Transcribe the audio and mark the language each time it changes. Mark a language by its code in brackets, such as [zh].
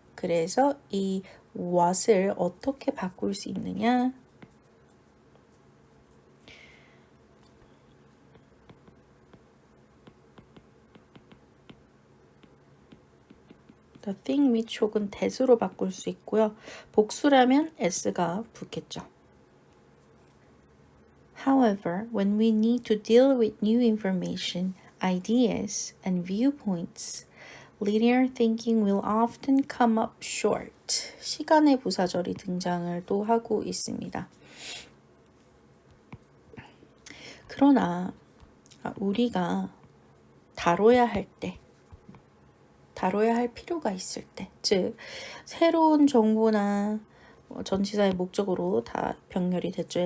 [ko] 그래서 이 what을 어떻게 바꿀 수 있느냐? the thing 및 혹은 that으로 바꿀 수 있고요. 복수라면 s가 붙겠죠. [en] However, when we need to deal with new information, ideas, and viewpoints, linear thinking will often come up short. [ko] 시간의 부사절이 등장을 또 하고 있습니다. 그러나 우리가 다뤄야 할 필요가 있을 때, 즉 새로운 정보나 전치사의 목적으로 다 병렬이 됐죠.